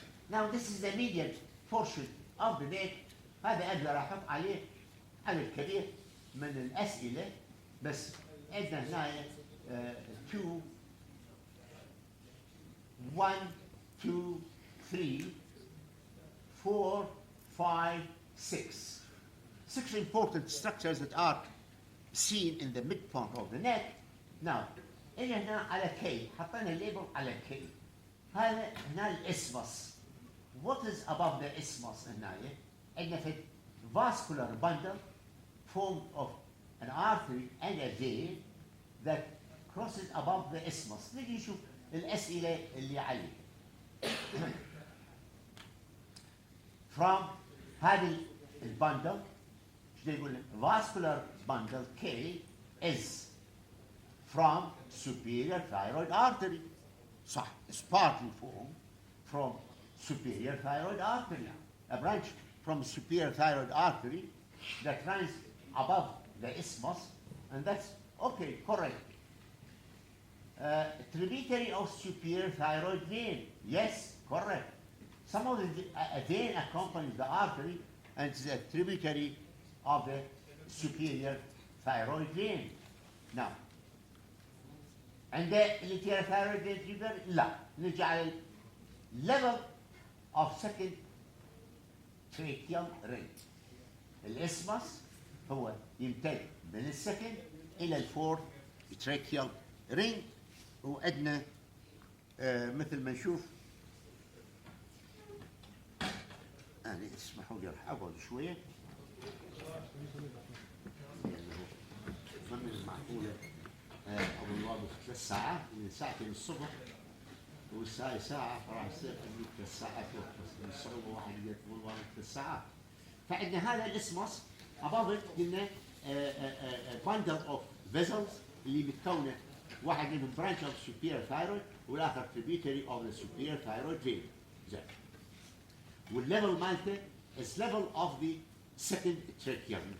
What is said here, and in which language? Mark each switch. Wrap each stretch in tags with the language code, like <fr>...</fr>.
<en>Now this is the medial portion of the neck.</en> <ar>هذا أقدر أحط عليه عدد كبير من الأسئلة، بس عندنا هنا</ar> <en>2 1 2 3 4 5 6 6 important structures that are seen in the midpoint of the neck.</en> <ar>Now إلى هنا على K، حطينا الليبل على K. هذا هنا الإسمس.</ar> <en>What is above the isthmus</en> <ar>هنا؟ عندنا في</ar> <en>vascular bundle formed of an artery and a vein that crosses above the isthmus.</en> <ar>نيجي نشوف الأسئلة اللي عليه.</ar> <en>From</en> <ar>هذه البندل شو يقول لك؟</ar> <en>vascular bundle K is from superior thyroid artery.</en> <ar>صح.</ar> <en>It's partly formed from superior thyroid artery. A branch from superior thyroid artery that runs above the isthmus, and that's okay, correct. Tributary of superior thyroid vein. Yes, correct. Some of the vein accompanies the artery and is a tributary of the superior thyroid vein. Now, and the inferior thyroid vein tributary?</en> <ar>لا. نرجع على</ar> <en>level of second tracheal ring.</en> <ar>الاسمس هو يمتد من السكند الى الفورث</ar> <en>tracheal ring،</en> <ar>وعندنا مثل ما نشوف. أنا اسمحوا لي راح أقعد شوية من المعقولة أبو الواضح 3 ساعات من ساعتين الصبح والساعة ساعة فراح يصير عندي 3 ساعات من الصعوبة واحد يقول الواضح 3 ساعات. فعندنا هذا الاسمس</ar> <en>above it</en> <ar>قلنا</ar> <en>bundle of vessels</en> <ar>اللي بتكونه واحد منهم</ar> <en>branch of superior thyroid</en> <ar>والآخر</ar> <en>tributary of the superior thyroid vein.</en> <ar>زين. والليفل مالته</ar> <en>is level of the second tracheal ring.</en>